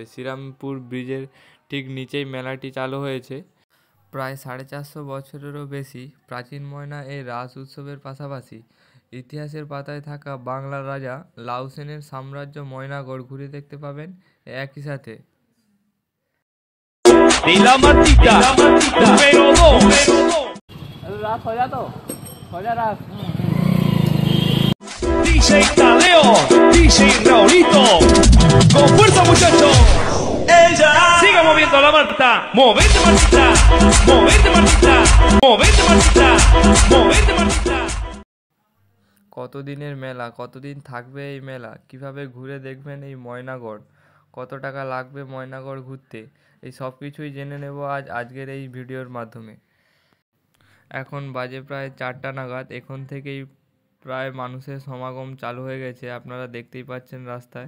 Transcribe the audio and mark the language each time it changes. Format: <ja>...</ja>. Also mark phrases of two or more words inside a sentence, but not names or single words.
<bn>শ্রীরামপুর ব্রিজের ঠিক নিচেই মেলাটি চালু হয়েছে। প্রায় 450 বছরেরও বেশি প্রাচীন ময়না এই রাস উৎসবের পাশাপাশি ইতিহাসের পাতায় থাকা বাংলার রাজা লাউ সেনের সাম্রাজ্য ময়নাগড় ঘুরে দেখতে পাবেন একই সাথে।</bn> <es>DJ Taleo, DJ Raulito, con fuerza muchachos. Ella siga moviendo la Marta, movete Martita, movete Martita, movete Martita, movete Martita.</es> <bn>কতদিনের মেলা, কতদিন থাকবে এই মেলা, কিভাবে ঘুরে দেখবেন এই ময়নাগড়, কত টাকা লাগবে ময়নাগড় ঘুরতে, এই সব কিছুই জেনে নেব আজকের এই ভিডিওর মাধ্যমে। এখন বাজে প্রায় 4টা নাগাদ। এখন থেকেই প্রায় মানুষের সমাগম চালু হয়ে গেছে, আপনারা দেখতেই পাচ্ছেন রাস্তায়।</bn>